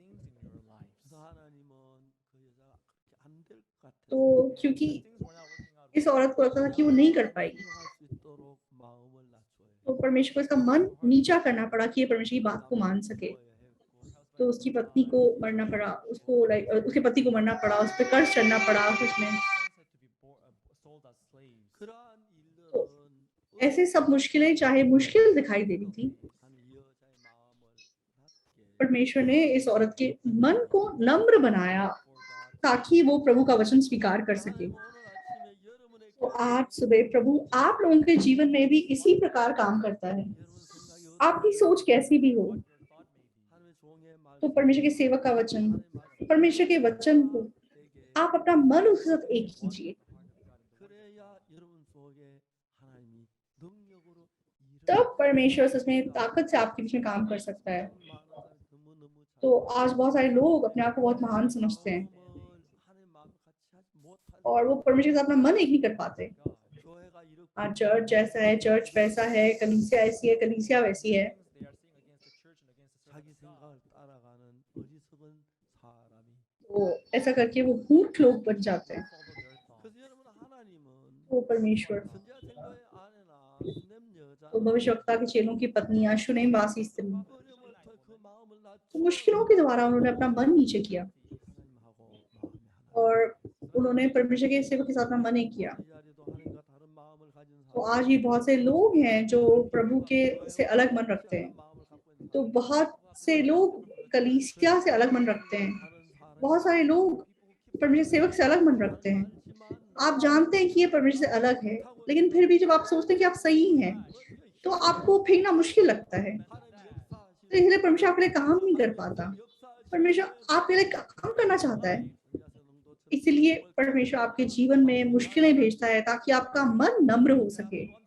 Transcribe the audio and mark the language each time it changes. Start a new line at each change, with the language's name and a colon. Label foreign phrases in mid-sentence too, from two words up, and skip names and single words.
Hindi: तो क्योंकि इस औरत को लगता था कि वो नहीं कर पाएगी, तो परमेश्वर को इसका मन नीचा करना पड़ा कि ये परमेश्वर की बात को मान सके। तो उसकी पत्नी को मरना पड़ा, उसको उसके पति को मरना पड़ा, उस पर कर्ज चढ़ना पड़ा उसमें। तो ऐसे सब मुश्किलें चाहे मुश्किल दिखाई दे रही थी,
Korean: 한 이 여자의 마음을 낮게
Hindi: परमेश्वर ने इस औरत के मन को नम्र बनाया ताकि वो प्रभु का वचन स्वीकार कर सके।
Korean: 하나님 오늘 아침에 여러분의
Hindi: तो आज सुबह प्रभु आप लोगों के जीवन में भी इसी प्रकार काम करता है।
Korean: 여러분 생각이
Hindi: आपकी सोच कैसी भी हो,
Korean: 하나님의 종의 말
Hindi: तो परमेश्वर के सेवक का वचन, परमेश्वर के वचन को आप अपना मन उसके साथ एक कीजिए,
Korean: 그래야 여러분 속에 하나님이 능력으로
Hindi: तब परमेश्वर सच में ताकत से आपके बीच में काम कर सकता है। तो आज बहुत सारे लोग अपने आप को बहुत महान समझते हैं और वो परमेश्वर के साथ अपना मन एक नहीं कर पाते। आज चर्च जैसा है, चर्च वैसा है, कलीसिया ऐसी है, कलीसिया वैसी है।
Korean: 자기 생각을 따라가는 어리석은 사람이
Hindi: तो ऐसा करके वो मूर्ख लोग बन जाते हैं।
Korean: 그래서 여러분 하나님은
Hindi: वो परमेश्वर
Korean: 선지자 생도의 아내나 수냄 여자
Hindi: तो भविष्यवक्ता के चेलों की पत्नियां, शुनेमवासी स्त्री,
Korean: 어려움을 통해 그 마음을
Hindi: तो मुश्किलों के द्वारा उन्होंने अपना मन नीचे किया
Korean: 하나님하고 마음이 하나
Hindi: और उन्होंने परमेश्वर के सेवक के साथ अपना मन एक किया।
Korean: 이 자리도 하나님과 다른 마음을 가진
Hindi: तो
Korean: 사람
Hindi: आज भी बहुत से लोग हैं जो प्रभु के से अलग मन रखते हैं।
Korean: 마음을 갖고 있는
Hindi: तो बहुत से लोग कलीसिया से अलग मन रखते हैं, बहुत सारे लोग परमेश्वर सेवक से अलग मन रखते हैं। आप जानते हैं कि ये परमेश्वर से अलग है, लेकिन फिर भी जब आप सोचते हैं कि आप सही हैं तो आपको फेंकना मुश्किल लगता है। तो इसलिए परमेश्वर आपके लिए काम नहीं कर पाता। परमेश्वर आपके लिए काम करना चाहता है, इसलिए परमेश्वर आपके जीवन में मुश्किलें भेजता है ताकि आपका मन नम्र हो सके।